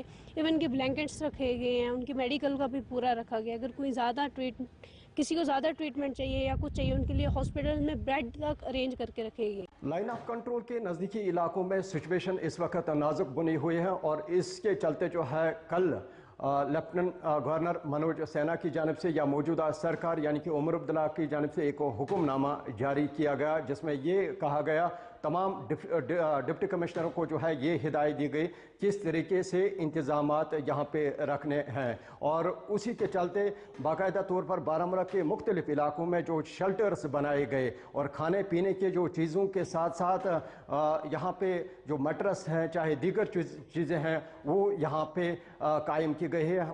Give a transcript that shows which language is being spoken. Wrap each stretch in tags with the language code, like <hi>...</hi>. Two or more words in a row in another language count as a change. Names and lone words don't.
<ur>ایون کہ بلینکٹس رکھے گئے ہیں, ان کی میڈیکل کا بھی پورا رکھا گیا. اگر کوئی کسی کو زیادہ ٹریٹمنٹ چاہیے یا کچھ چاہیے ان کے لیے ہاسپٹل میں بیڈ تک ارینج کر کے رکھے گئے. لائن آف کنٹرول کے نزدیکی علاقوں میں سچویشن اس وقت نازک بنی ہوئی ہے, اور اس کے چلتے جو ہے کل</ur> <en>Lieutenant Governor</en> <ur>منوج سینھا کی جانب سے یا موجودہ سرکار یعنی کہ عمر عبداللہ کی جانب سے ایک حکم نامہ جاری کیا گیا, جس میں یہ کہا گیا تمام</ur> <en>deputy commissioners</en> <ur>کو جو ہے یہ ہدایت دی گئی کس طریقے سے انتظامات یہاں پہ رکھنے ہیں. اور اسی کے چلتے باقاعدہ طور پر بارہمولہ کے مختلف علاقوں میں جو شیلٹرز بنائے گئے, اور کھانے پینے کے جو چیزوں کے ساتھ ساتھ یہاں پہ جو میٹرس ہیں چاہے دیگر چیزیں ہیں وہ یہاں پہ قائم کی گئی ہے.</ur>